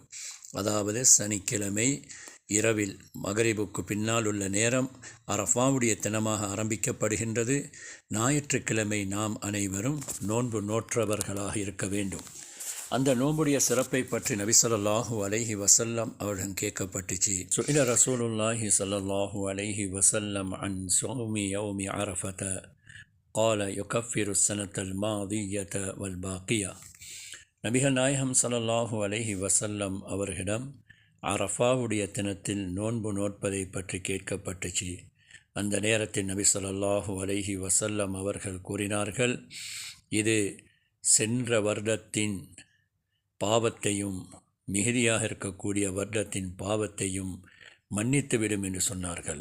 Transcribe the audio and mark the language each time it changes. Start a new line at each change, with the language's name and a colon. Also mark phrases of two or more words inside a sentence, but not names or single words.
Tamil: அதாவது சனிக்கிழமை இரவில் மகரிபுக்கு பின்னால் உள்ள நேரம் அரஃபாவுடைய தினமாக ஆரம்பிக்கப்படுகின்றது. ஞாயிற்றுக்கிழமை நாம் அனைவரும் நோன்பு நோற்றவர்களாக இருக்க வேண்டும். அந்த நோன்புடைய சிறப்பை பற்றி நபி
Arabic: صلى الله عليه وسلم
Tamil: அவர்கள் கேட்கப்பட்டுச்சு.
Arabic: سئل رسول الله صلى الله عليه وسلم عن صوم يوم عرفة قال يكفر السنة الماضية والباقية.
Tamil: நபிகள் நாயகம்
Arabic: صلى الله عليه وسلم
Tamil: அவர்களிடம் அரஃபாவுடைய தினத்தில் நோன்பு நோட்பதை பற்றி கேட்கப்பட்டுச்சு. அந்த நேரத்தில் நபி
Arabic: صلى الله عليه وسلم
Tamil: அவர்கள் கூறினார்கள், இது சென்ற வருடத்தின் பாவத்தையும் மிகுதியாக இருக்கக்கூடிய வருடத்தின் பாவத்தையும் மன்னித்துவிடும் என்று சொன்னார்கள்.